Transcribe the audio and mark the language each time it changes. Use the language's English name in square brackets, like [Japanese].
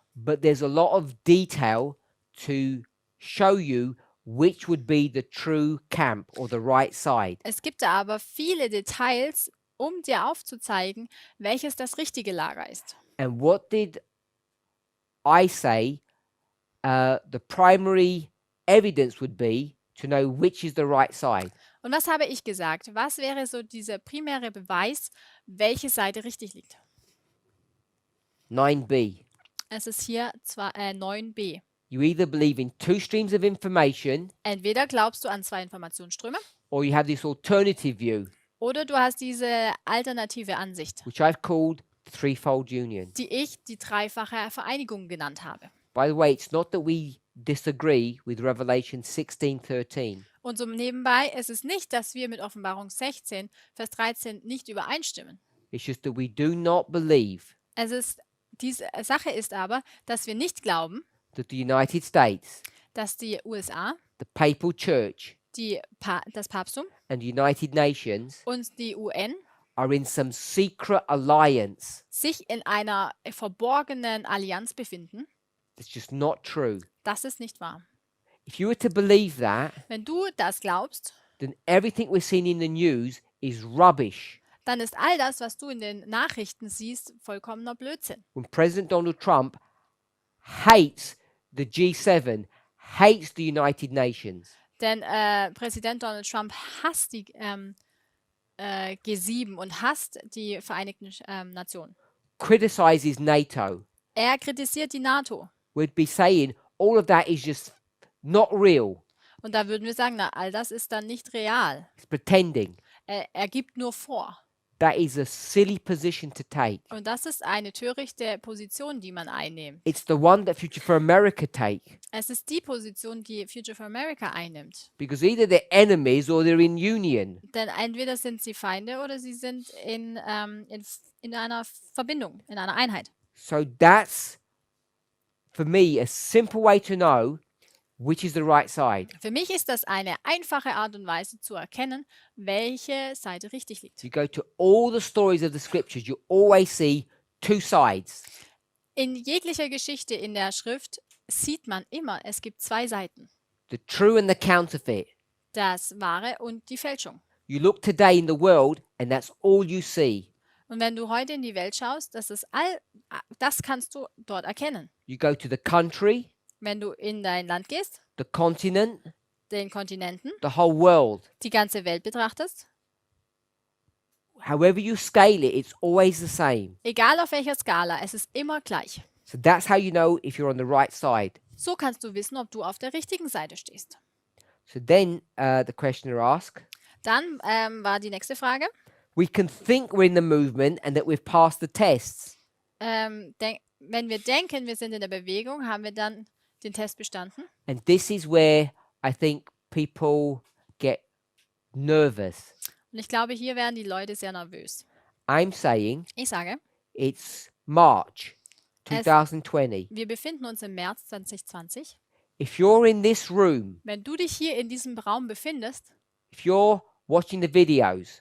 [English] but there's a lot of detail to show you which would be the true camp or the right side. [German] Es gibt da aber viele Details, um dir aufzuzeigen, welches das richtige Lager ist. [English] And what did I say the primary evidence would be to know which is the right side? [German] Und was habe ich gesagt? Was wäre so dieser primäre Beweis, welche Seite richtig liegt? [English] 9b. [German] Es ist hier 9b. [English] You either believe in two streams of information [German] Entweder glaubst du an zwei Informationsströme [English] or you have this alternative view, [German] oder du hast diese alternative Ansicht, [English] which I've called the threefold union. [German] die ich die dreifache Vereinigung genannt habe. [English] By the way, it's not that we disagree with Revelation 16:13. [German] Und so nebenbei ist es nicht, dass wir mit Offenbarung 16, Vers 13 nicht übereinstimmen. [English] It's just that we do not believe [German] Diese Sache ist aber, dass wir nicht glauben, [English] that the United States, [German] dass die USA, [English] the Papal Church, [German] das Papsttum [English] and the United Nations [German] und die UN [English] are in some secret alliance. [German] sich in einer verborgenen Allianz befinden. [English] That's just not true. [German] Das ist nicht wahr. [English] If you were to believe that, [German] Wenn du das glaubst, [English] then everything we're seeing in the news is rubbish. [German] dann ist all das, was du in den Nachrichten siehst, vollkommener Blödsinn. [English] When President Donald Trump hates the G7, hates the United Nations, [German] Denn Präsident Donald Trump hasst die G7 und hasst die Vereinigten Nationen. [English] criticizes NATO, [German] Er kritisiert die NATO. [English] we'd be saying all of that is just not real. [German] Und da würden wir sagen, na, all das ist dann nicht real. [English] It's pretending. [German] Er gibt nur vor. [English] That is a silly position to take. [German] Und das ist eine törichte Position, die man einnimmt. [English] It's the one that Future for America take, [German] Es ist die Position, die Future for America einnimmt. [English] because either they're enemies or they're in union. [German] Denn entweder sind sie Feinde oder sie sind in einer Verbindung, in einer Einheit. [English] So that's, for me, a simple way to know which is the right side. [German] Für mich ist das eine einfache Art und Weise zu erkennen, welche Seite richtig liegt. [English] You go to all the stories of the scriptures, you always see two sides. [German] In jeglicher Geschichte in der Schrift sieht man immer, es gibt zwei Seiten. [English] The true and the counterfeit. [German] Das Wahre und die Fälschung. [English] You look today in the world and that's all you see. [German] Und wenn du heute in die Welt schaust, das kannst du dort erkennen. [English] You go to the country, [German] Wenn du in dein Land gehst, [English] the continent, [German] den Kontinenten, [English] the whole world. [German] die ganze Welt betrachtest, [English] However you scale it, it's always the same. [German] egal auf welcher Skala, es ist immer gleich. [English] So that's how you know if you're on the right side. [German] So kannst du wissen, ob du auf der richtigen Seite stehst. [English] So then the questioner asked, [German] Dann war die nächste Frage. [English] we can think we're in the movement and that we've passed the tests. [German] Wenn wir denken, wir sind in der Bewegung, haben wir dann den Test bestanden. [English] And this is where I think people get nervous. [German] Und ich glaube, hier werden die Leute sehr nervös. [English] I'm saying [German] Ich sage, [English] it's March [German] Es- [English] 2020. [German] wir befinden uns im März 2020. [English] If you're in this room, [German] Wenn du dich hier in diesem Raum befindest, [English] if you're watching the videos